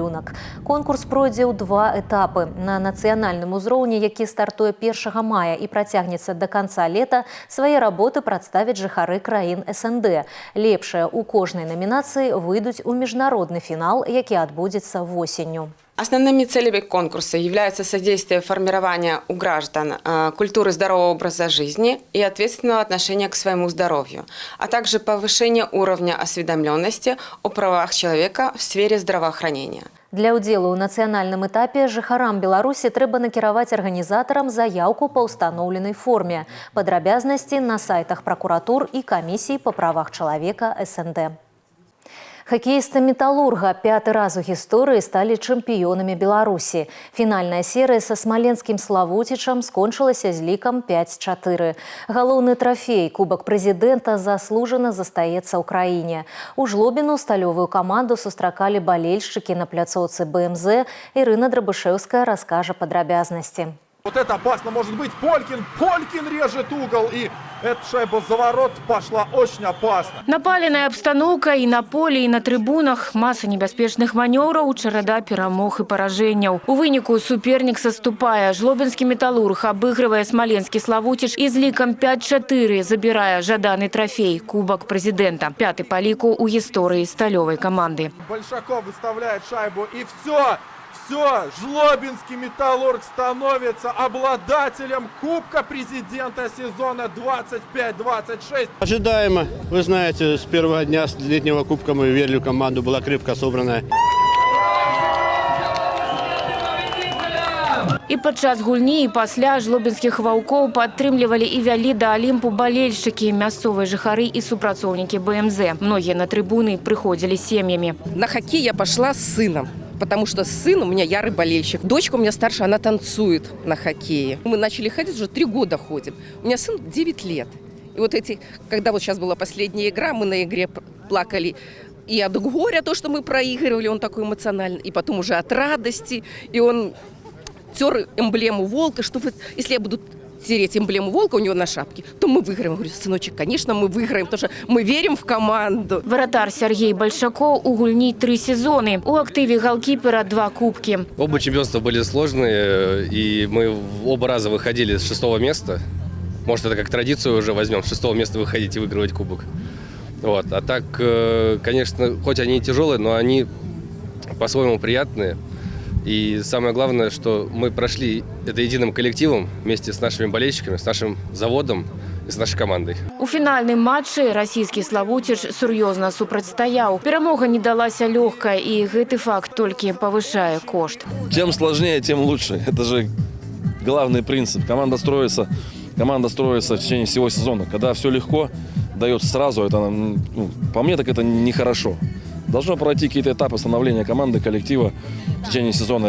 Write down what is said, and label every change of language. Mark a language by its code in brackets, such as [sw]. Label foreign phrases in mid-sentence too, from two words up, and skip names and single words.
[be] Конкурс пройдзе ў 2 этапы. На нацыянальным узроўні, які стартуе 1 мая і працягнецца [ru] до конца лета, [be] свае работы прадставяць жыхары краін СНД. Лепшыя ў кожнай намінацыі выйдуць у міжнародны фінал, які адбудзецца восенню. [ru] Основными целями конкурса являются содействие формирования у граждан культуры здорового образа жизни и ответственного отношения к своему здоровью, а также повышение уровня осведомленности о правах человека в сфере здравоохранения. [be] Для ўдзелу ў нацыянальным этапе жыхарам Беларусі трэба накіраваць арганізатарам заяўку па ўстаноўленай форме. Падрабязнасці на сайтах пракуратур і камісій па правах чалавека СНД. Хакеісты «Металлурга» 5-й раз у гісторыі сталі чэмпіёнамі Беларусі. Фінальная серыя са смаленскім «Славутічам» скончылася з лікам 5-4. Галоўны трафей Кубак прэзідэнта заслужана застаецца ў краіне. У Жлобіну сталёвую каманду сустракалі балельшчыкі на пляцоўцы БМЗ. Ірына Драбышэўская раскажа падрабязнасці. [ru] Вот это опасно может быть. Полькин режет угол. И эта шайба за ворот пошла очень опасно. Напаленная обстановка и на поле, и на трибунах. [be] Масса небяспечных маневраў, чарада перамог и пораженняў. У выніку супернік саступае. Жлобінскі «Металлург» абыгрывае смаленскі «Славутіч» і з лікам 5-4 забірае жаданы трофей – Кубок прэзідэнта. 5-й па ліку у гісторыі сталёвай каманды. [ru] Большаков выставляет шайбу и все. Все, Жлобинский «Металлург» становится обладателем Кубка президента сезона 25-26. Ожидаемо. Вы знаете, с первого дня летнего кубка мы верили в команду, была крепко собранная. [be] І падчас гульні і пасля жлобінскіх ваўкоў падтрымлівалі і вялі да Алімпу балельшчыкі, мясцовыя жыхары і супрацоўнікі БМЗ. Многія на трибуны прыходзілі сем'ямі. [ru] На хоккей я пошла с сыном, потому что сын у меня ярый болельщик. Дочка у меня старшая, она танцует на хоккее. Мы начали ходить, уже 3 года ходим. У меня сын 9 лет. И вот когда вот сейчас была последняя игра, мы на игре плакали и от горя, то, что мы проигрывали, он такой эмоциональный, и потом уже от радости, и он тер эмблему волка, что вот, если я буду тереть эмблему волка у него на шапке, то мы выиграем. Я говорю, сыночек, конечно, мы выиграем, потому что мы верим в команду. [be] Вратар Сергей Большаков у гульні 3 сезоны. [ru] У активе голкипера 2 кубки. Оба чемпионства были сложные, и мы оба раза выходили с 6-го места. Может, это как традицию уже возьмем, с 6-го места выходить и выигрывать кубок. Вот. А так, конечно, хоть они и тяжелые, но они по-своему приятные. И самое главное, что мы прошли это единым коллективом вместе с нашими болельщиками, с нашим заводом и с нашей командой. [be] У фінальным матчы расійскі «Славутіч» сур'ёзна супрацьстаяў. Перамога не далася лёгка, і гэты факт толькі павышае кошт. [ru] Чем сложнее, тем лучше. Это же главный принцип. Команда строится в течение всего сезона. Когда все легко дается сразу, это, по мне, так это нехорошо. Должно пройти какие-то этапы становления команды, коллектива в течение сезона.